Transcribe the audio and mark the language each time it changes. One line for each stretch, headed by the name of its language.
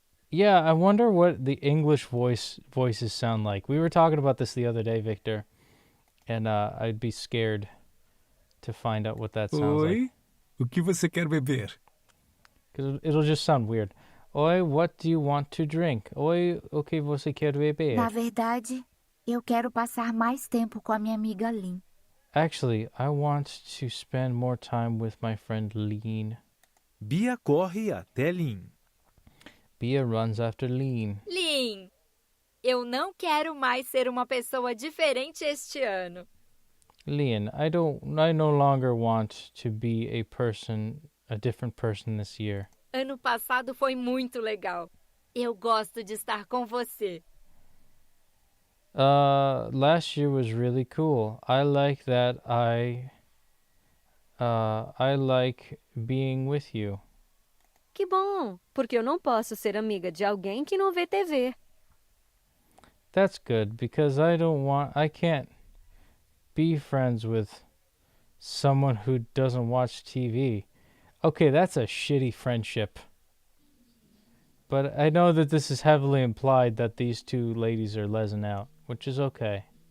English: Yeah, I wonder what the English voices sound like. We were talking about this the other day, Victor, and I'd be scared to find out what that sounds like.
Portuguese: O que você quer beber?
English: Because it'll just sound weird. Oi, what do you want to drink?
Portuguese: Oi, o que você quer beber? Na verdade, eu quero passar mais tempo com a minha amiga Lin.
English: Actually, I want to spend more time with my friend Lean.
Portuguese: Bia corre até Lin.
English: Bia runs after Lean.
Portuguese: Lin, eu não quero mais ser uma pessoa diferente este ano.
English: Lean, I no longer want to be a different person this year.
Portuguese: Ano passado foi muito legal. Eu gosto de estar com você.
English: Last year was really cool. I like that I like being with you.
Portuguese: Que bom, porque eu não posso ser amiga de alguém que não vê TV.
English: That's good, because I can't be friends with someone who doesn't watch TV. Okay, that's a shitty friendship. But I know that this is heavily implied that these two ladies are lesing out, which is okay.